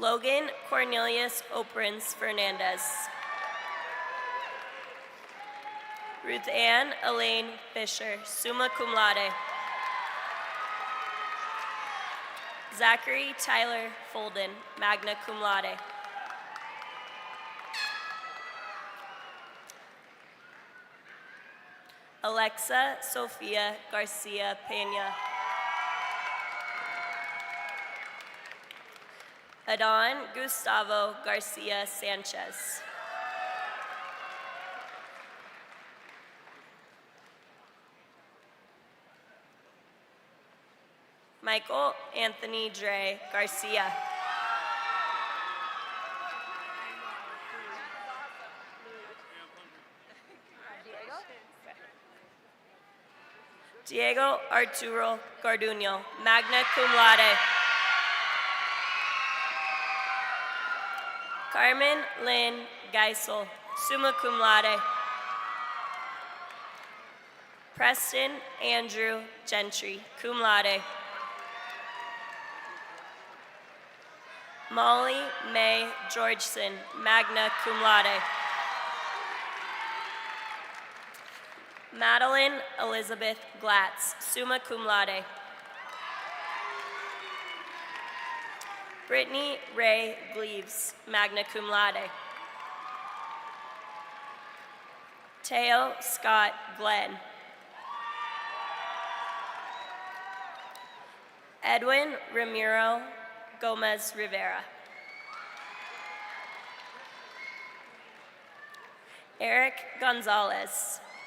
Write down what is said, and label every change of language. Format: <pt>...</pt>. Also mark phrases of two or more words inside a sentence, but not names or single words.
<en>Logan Cornelius Oprins Fernandez. Ruth Ann Elaine Fisher,</en> <la>summa cum laude.</la> <en>Zachary Tyler Folden,</en> <la>magna cum laude.</la> <en>Alexa Sofia Garcia Peña. Adon Gustavo Garcia Sanchez. Michael Anthony Dre Garcia. Diego Arturo Garduño,</en> <la>magna cum laude.</la> <en>Carmen Lynn Geisel,</en> <la>summa cum laude.</la> <en>Preston Andrew Gentry,</en> <la>cum laude.</la> <en>Molly May Georgeson,</en> <la>magna cum laude.</la> <en>Madeline Elizabeth Glatz,</en> <la>summa cum laude.</la> <en>Brittany Ray Gleaves,</en> <la>magna cum laude.</la> <en>Teo Scott Glenn. Edwin Ramiro Gomez Rivera. Eric Gonzalez.</en>